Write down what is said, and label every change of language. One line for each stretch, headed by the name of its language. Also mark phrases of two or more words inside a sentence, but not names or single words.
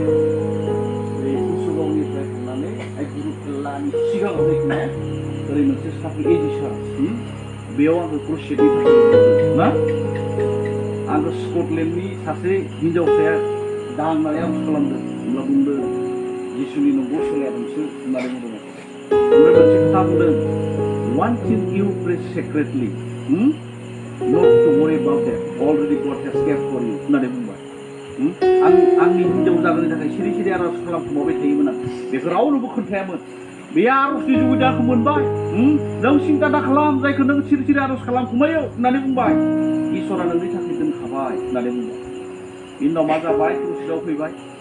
Bodo: बै गुसुबावनिफ्राय थांनानै गुरुकुलानि सिगाङाव जायखिजाया ओरै मोनसे साख्रि एडिसार बेयाव आङो क्रसेटनि थाखाय ना आंखौ स्कटलेण्डनि सासे हिनजावसाया दांनानै आर'ज खालामदों होनब्ला बुंदों जिसुनि नंगौ सोलायादोंसो होननानै बुंदों ओमफ्राय मोनसे खोथा बुंदों
English: one thing you pray secretly not to worry about that already God has cared for you
Bodo: होननानै बुंबाय आंनि हिनजाव जागोननि थाखाय सिरि सिरि आर'ज खालामखुमाबाय थायोमोन आं बेखौ रावनोबो खोन्थायामोन बे आर'जनि सुबिदाखौ मोनबाय नों सिन्था दा खालाम जायखौ नों सिरि सिरि आर'ज खालामखुमायो होननानै बुंबाय इसोरा नोंनि थाखाय दोनखाबाय होननानै बुंबाय बिनि उनाव मा जाबाय क्रुसियाव फैबाय